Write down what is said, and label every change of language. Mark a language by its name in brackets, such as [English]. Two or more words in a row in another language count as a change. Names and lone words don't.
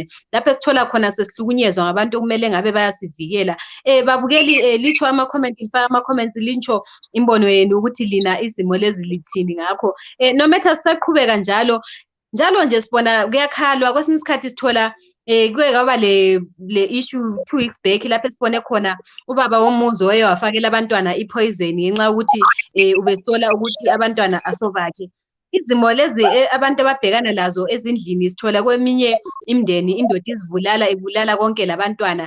[North Ndebele] Lapho esithola khona sesihlukunyezwa ngabantu okumele ngabe bayasivikela. Babukeli, litsho ama-comment, lifaka ama-comments, lintsho imbono yenu ukuthi lina izimo lezi lithini ngakho. Nometha sisaqhubeka njalo nje sibona kuyakhalwa, kwesinye isikhathi sithola kuke kwaba le issue [English] 2 weeks back [North Ndebele] lapho esibone khona ubaba womuzi oye wafakela abantwana i-poison ngenxa yokuthi ubesola ukuthi abantwana asobakhe. Izimo lezi abantu ababhekana lazo ezindlini sithola kweminye imindeni indoda izibulala, ibulala konke labantwana.